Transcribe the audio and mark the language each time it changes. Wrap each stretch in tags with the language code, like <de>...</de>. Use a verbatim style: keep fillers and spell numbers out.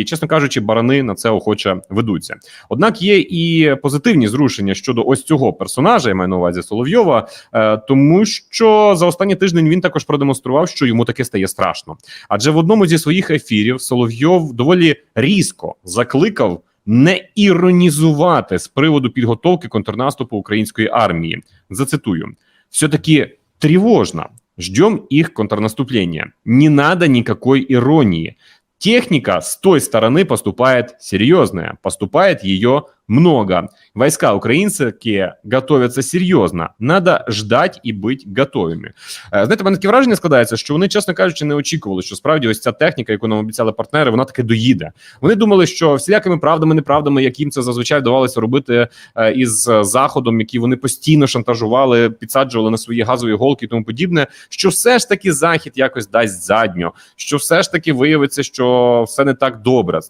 <uk>І, чесно кажучи, барани на це охоче ведуться. Однак є і позитивні зрушення щодо ось цього персонажа, я маю на увазі Соловйова, е, тому що за останній тиждень він також продемонстрував, що йому таке стає страшно. Адже в одному зі своїх ефірів Соловйов доволі різко закликав не іронізувати з приводу підготовки контрнаступу української армії. Зацитую.</uk> <ru>«Все-таки тревожно. Ждем их контрнаступления. Не надо никакой иронии. Техника с той стороны поступает серьезная. Поступает ее много. Войска украинские готовятся серьезно. Надо ждать и быть готовыми».</ru> <uk>Знаєте, в мене таке враження складається, що вони, чесно кажучи, не очікували, що справді ось ця техніка, яку нам обіцяли партнери, вона таки доїде. Вони думали, що всілякими правдами, неправдами, як їм це зазвичай вдавалося робити із Заходом, який вони постійно шантажували, підсаджували на свої газові голки і тому подібне, що все ж таки Захід якось дасть задню, що все ж таки виявиться, що все не так добре.</uk>